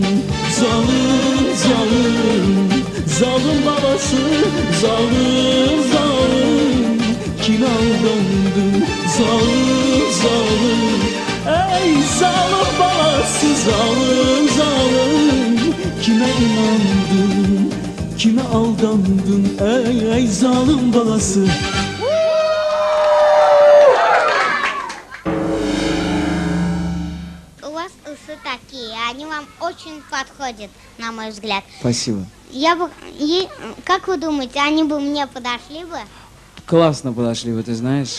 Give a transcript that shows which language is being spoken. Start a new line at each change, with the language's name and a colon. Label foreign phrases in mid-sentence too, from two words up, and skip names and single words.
Turkish: Zalim, zalim, zalim babası, zalim, zalim. Kime aldandın? Zalim, zalim. Ey zalim babası, zalim, zalim. Kime inandın? Kime aldandın? Ey zalim babası.
Russian: У вас усы такие, они вам очень подходят, на мой взгляд. Спасибо. Как вы думаете, они бы мне подошли бы? Классно подошли вы, ты знаешь.